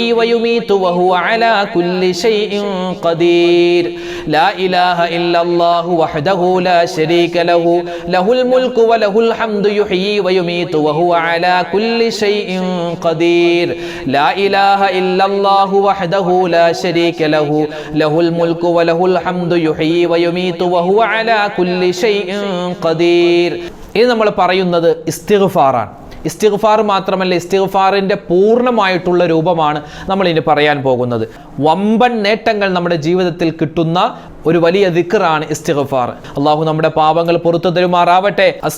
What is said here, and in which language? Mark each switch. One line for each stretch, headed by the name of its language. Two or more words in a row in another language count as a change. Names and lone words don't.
Arabic: ويميت وهو على كل شيء قدير لا إله إلا الله وحده لا شريك له له الملك وله الحمد يحيي ويميت وهو على كل شيء قدير لا إله إلا الله وحده لا شريك له له الملك وله الحمد يحيي ويميت وهو على كل شيء قدير
Malayalam: ഇത് നമ്മൾ പറയുന്നത് ഇസ്തിഗ്ഫാറാണ്. ഇസ്തിഗ്ഫാർ മാത്രമല്ല, ഇസ്തിഗ്ഫാറിൻ്റെ പൂർണ്ണമായിട്ടുള്ള രൂപമാണ് നമ്മൾ ഇനി പറയാൻ പോകുന്നത്. വമ്പൻ നേട്ടങ്ങൾ നമ്മുടെ ജീവിതത്തിൽ കിട്ടുന്ന ഒരു വലിയ ദിക്റാണ് ഇസ്തിഗ്ഫാർ. അല്ലാഹു നമ്മുടെ പാപങ്ങൾ പുറത്തു തരുമാറാവട്ടെ.